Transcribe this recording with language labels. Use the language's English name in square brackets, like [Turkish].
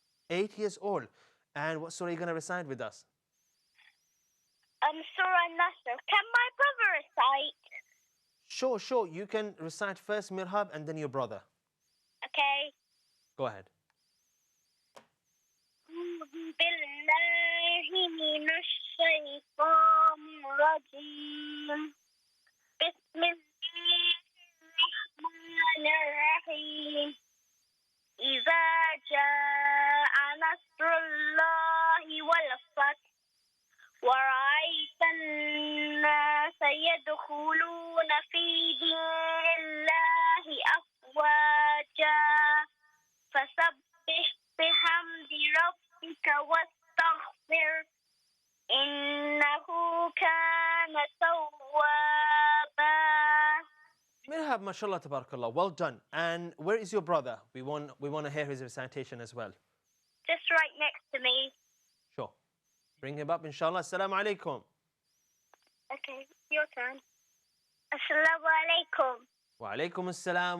[English] 8. 8 years old. And what surah are you going to recite with us? Surah Nasr. Can my brother recite? Sure. You can recite first Mirhab and then your brother. Okay. Go ahead. [Arabic] بالله من الشيطان الرجيم بسم الله الرحمن الرحيم إذا جاء نصر الله والفتح ورأيت الناس يدخلون في دين الله أفواجا فسبح بحمد ربك واستغفر إنه كان توابا. [English] Mirhab, mashallah, tabarakallah. Well done. And where is your brother? We want to hear his recitation as well. Just right next to me. Sure. Bring him up, inshallah. Assalamu alaikum. Okay, your turn. Assalamu alaikum. Wa alaikum assalam.